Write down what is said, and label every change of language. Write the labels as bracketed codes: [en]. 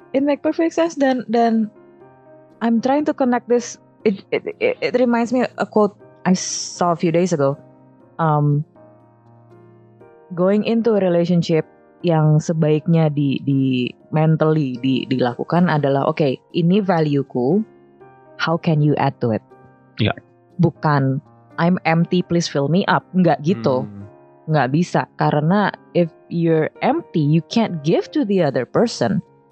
[en] It make perfect sense dan I'm trying to connect this. It reminds me a quote I saw a few days ago. Going into a relationship [id] yang sebaiknya di mentally dilakukan adalah okay, ini valueku, [en] how can you add to it? [id] Iya. Bukan [en] I'm empty, please fill me up. [id] Nggak gitu. Nggak bisa. [en] Karena if you're empty, you can't give to the other person.